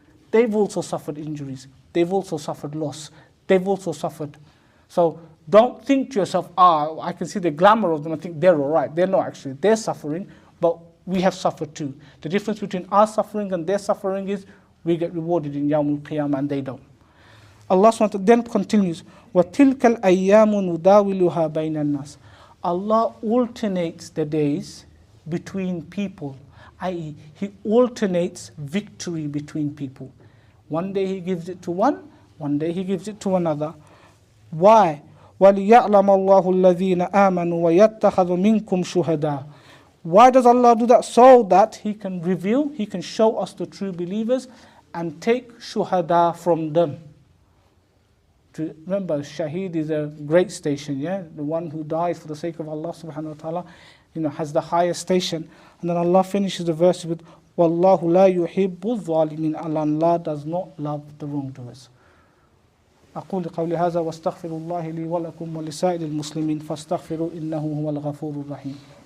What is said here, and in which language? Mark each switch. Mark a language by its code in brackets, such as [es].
[en] They've also suffered injuries. They've also suffered loss. They've also suffered. So don't think to yourself, I can see the glamour of them and think they're all right. They're not actually. They're suffering, but we have suffered too. The difference between our suffering and their suffering is we get rewarded in Yawmul Qiyamah and they don't. Allah SWT then continues, [ar] وَتِلْكَ الْأَيَّامُ نُدَاوِلُهَا بَيْنَ النَّاسِ. [en] Allah alternates the days between people, i.e. He alternates victory between people. One day He gives it to one day He gives it to another. Why? [ar] وَلِيَعْلَمَ اللَّهُ الَّذِينَ آمَنُوا وَيَتَّخَذُ مِنْكُمْ شُهَدَاءَ. [en] Why does Allah do that? So that He can reveal, He can show us the true believers and take shuhada from them. Remember, shaheed is a great station, yeah? The one who dies for the sake of Allah subhanahu wa ta'ala, you know, has the highest station. And then Allah finishes the verse with, [ar] وَاللَّهُ لَا يُحِبُّ الظَّالِمِينَ. [en] Allah does not love the wrongdoers. [ar] أقول قولي هذا واستغفر الله لي ولكم ولسائر المسلمين فاستغفروا إنه هو الغفور الرحيم.